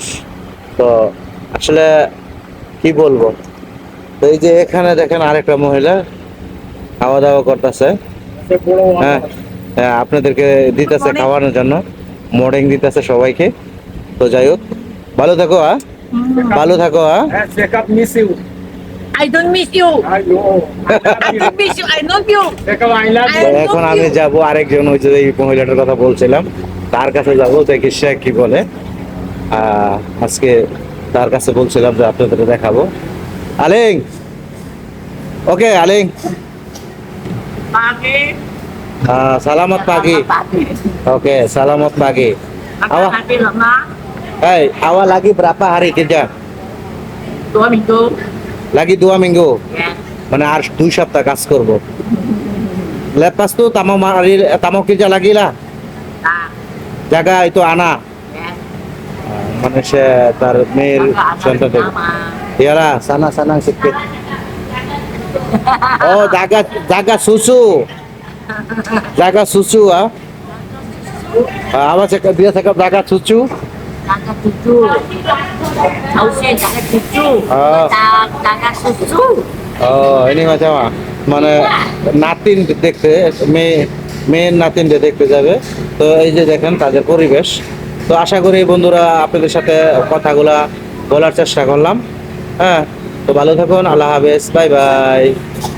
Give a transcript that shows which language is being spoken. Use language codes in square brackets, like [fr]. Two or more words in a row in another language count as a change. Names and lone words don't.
[bn] তো আসলে কি বলবো, তো এই যে এখানে দেখেন আরেকটা মহিলা খাওয়া দাওয়া করতেছে। হ্যাঁ, হ্যাঁ, আপনাদেরকে দিতেছে খাওয়ানোর জন্য, মর্নিং দিতেছে সবাইকে। তো যাই হোক, ভালো থাকো ভালো থাকো [en] I don't miss you. I don't miss you. I love you. [bn] এখন আমি যাব আরেকজন, ওই যে এই মহিলাটার কথা বলছিলাম, তার কাছে যাব, দেখি সে কি বলে। আজকে তার কাছে বলছিলাম যে আপনাদের দেখাবো। আলিং, ওকে আলিং, [ms] Pagi. selamat pagi. Oke, selamat pagi. Makan pagi lama. Hey, awal lagi berapa hari kerja? 2 minggu. Lagi 2 minggu. Ya. [bn] মানে আর 2 সপ্তাহ কাজ করব। [ms] Lepas tuh tamu kerja lagi lah. Nah. Jaga itu anak. Ya. [bn] মানে সে তার মেয়ের সন্তান থেকে। [ms] Iyalah, sana sedikit. Oh, jaga susu. Jaga susu ah. Apa dia cakap jaga susu? Jaga cucu. Sausnya jaga cucu. Oh. Jaga susu. Oh, ini macam apa? [bn] মানে নাতিন দেখতে, মেয়ের নাতিন দেখতে যাবে। তো এই যে দেখেন তাদের পরিবেশ। তো আশা করি বন্ধুরা আপনাদের সাথে কথাগুলা বলার চেষ্টা করলাম। হ্যাঁ, তো ভালো থাকুন, [ar] الله حافظ, [en] bye bye.